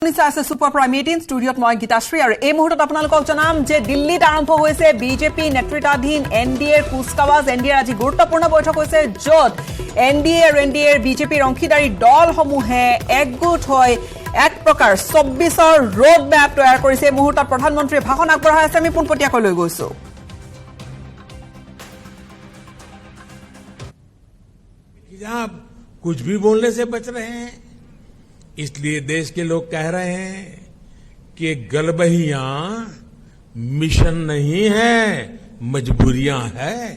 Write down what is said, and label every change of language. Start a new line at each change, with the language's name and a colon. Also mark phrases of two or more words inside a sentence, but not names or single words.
Assamese: আছে সুপাৰ প্ৰাইম 18 ষ্টুডিঅ'ত মই গীতাশ্ৰী আৰু এই মুহূৰ্তত আপোনালোকক জনাম যে দিল্লীত আৰম্ভ হৈছে বিজেপি নেতৃত্বাধীন এনডিএৰ কুচকাৱাজ এনডিএৰ আজি গুৰুত্বপূৰ্ণ বৈঠক হৈছে য'ত এনডিএ আৰু এনডিএৰ বিজেপিৰ অংশীদাৰী দলসমূহে একগোট হৈ এক প্ৰকাৰ ২৪ৰ
English: road map
Assamese: তৈয়াৰ কৰিছে। এই মুহূৰ্তত প্ৰধানমন্ত্ৰীয়ে ভাষণ আগবঢ়াই আছে, আমি পোনপটীয়াকৈ লৈ গৈছো।
Hindi: कुछ भी बोलने से बच रहे हैं, इसलिए देश के लोग कह रहे हैं कि गलबहियां मिशन नहीं है, मजबूरियां है।